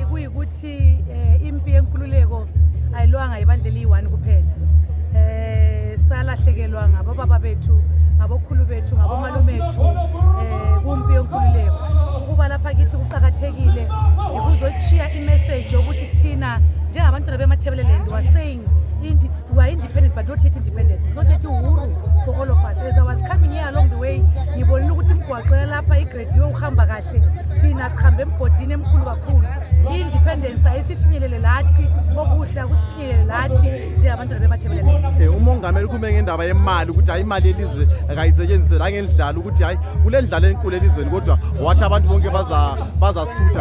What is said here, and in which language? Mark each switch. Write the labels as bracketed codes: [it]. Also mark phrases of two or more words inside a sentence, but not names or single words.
[nd] ukuthi impi yenkululeko ayilwanga ibandla eli-1 kuphela. Salahlekelwa ngabobaba bethu, ngabokhulu bethu, ngabomalume bethu kumpi yenkululeko. Ukuba lapha kithi kuqakathekile ukuzochiya imessage yokuthi thina njengabantwana bemathebeleland [en] we are saying we are independent but not yet independent. It's not yet uhuru for all of us. As I was coming here along the way, [nd] ngibonile ukuthi imgwaqo yalapha igrediwe uhamba kahle, thina sihambe emgodini emkhulu kakhulu. I-independence ayisifinyelele lathi, okuhle akusifinyelele lathi njengabantwana bemathebeleland. Umongameli ukume ngendaba yemali ukuthi hayi imali yelizwe akayisetshenziswe la ngendlala ukuthi hayi kule ndlala enkulu elizweni kodwa wathi abantu bonke bazasutha.